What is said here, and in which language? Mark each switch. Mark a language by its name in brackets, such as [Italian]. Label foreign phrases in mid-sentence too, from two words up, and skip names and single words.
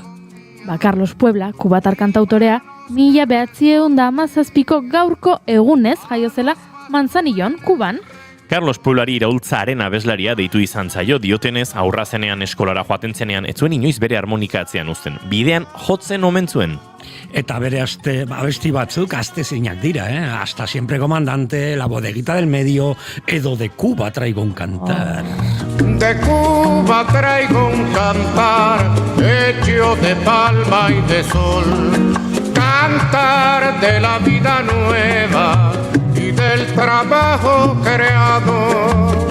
[Basque] Carlos Puebla, kubatar kantautorea, 1917ko gaurko egunez jaio zela Manzanillon, Kuban. Carlos Pueblari iraultzaren abeslaria deitu izan zaio, diotenez aurra zenean eskolara joaten zenean, ez zuen inoiz bere harmonika atzean uzten. Bidean jotzen omen zuen. Eta bere abesti batzuk astezeinak dira, Hasta siempre comandante, La bodeguita del medio, edo de Cuba traigo un cantar. [Spanish] De Cuba traigo un cantar hecho de palma y de sol, cantar de la vida nueva y del trabajo creador.